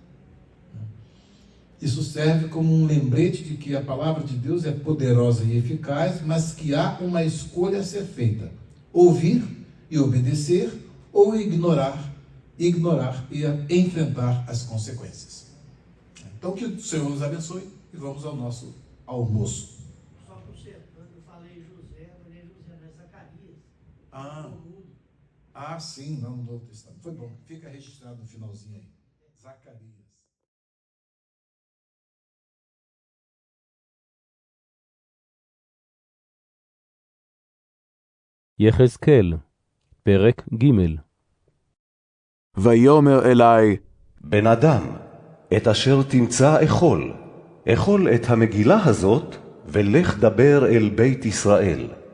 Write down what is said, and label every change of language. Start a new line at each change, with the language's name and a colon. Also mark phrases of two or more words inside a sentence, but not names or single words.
Portuguese: Isso serve como um lembrete de que a palavra de Deus é poderosa e eficaz, mas que há uma escolha a ser feita: ouvir e obedecer, ou ignorar e enfrentar as consequências. Então, que o Senhor nos abençoe e vamos ao nosso almoço. Só consertando, eu falei José, não é José, não é Zacarias. Sim, não no Novo Testamento. Foi bom, fica registrado no finalzinho aí. Zacarias.
Hebrew: יחזקאל, פרק ג'. ויאמר אלי, בן אדם, את אשר תמצא אכול את המגילה הזאת, ולך דבר אל בית ישראל.